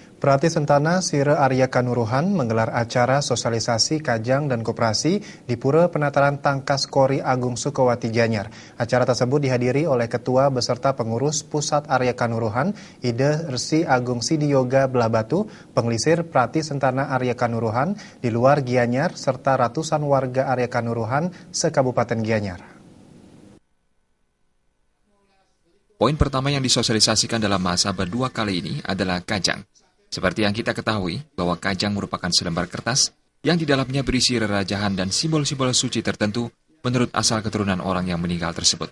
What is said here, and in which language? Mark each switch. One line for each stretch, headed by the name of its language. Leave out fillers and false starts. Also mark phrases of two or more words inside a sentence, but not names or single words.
Indonesian: Prati Sentana Sire Arya Kanuruhan menggelar acara sosialisasi Kajang dan Koperasi di Pura Penataran Tangkas Kori Agung Sukowati Gianyar. Acara tersebut dihadiri oleh Ketua beserta Pengurus Pusat Arya Kanuruhan, Ide Resi Agung Sidiyoga Belah Batu, Penglisir Prati Sentana Arya Kanuruhan di luar Gianyar, serta ratusan warga Arya Kanuruhan se-Kabupaten Gianyar. Poin pertama yang disosialisasikan dalam Mahasabah 2 kali ini adalah Kajang. Seperti yang kita ketahui, bahwa Kajang merupakan selembar kertas yang di dalamnya berisi rerajahan dan simbol-simbol suci tertentu menurut asal keturunan orang yang meninggal tersebut.